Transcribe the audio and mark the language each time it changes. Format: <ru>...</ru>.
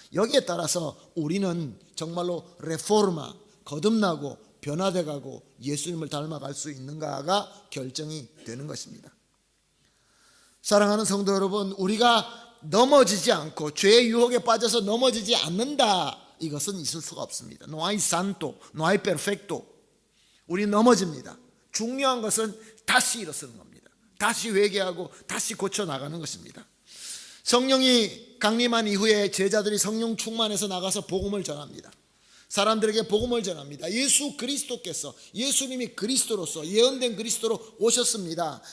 <ko>여기에 따라서 우리는 정말로 레포르마, 거듭나고 변화돼가고 예수님을 닮아갈 수 있는가가 결정이 되는 것입니다. 사랑하는 성도 여러분, 우리가 넘어지지 않고 죄의 유혹에 빠져서 넘어지지 않는다, 이것은 있을 수가 없습니다.</ko> <es>No hay santo, no hay perfecto.</es> <ko>우리 넘어집니다. 중요한 것은 다시 일어서는 겁니다. 다시 회개하고 다시 고쳐 나가는 것입니다. 성령이 강림한 이후에 제자들이 성령 충만해서 나가서 복음을 전합니다. 사람들에게 복음을 전합니다. 예수 그리스도께서, 예수님이 그리스도로서 예언된 그리스도로 오셨습니다.</ko>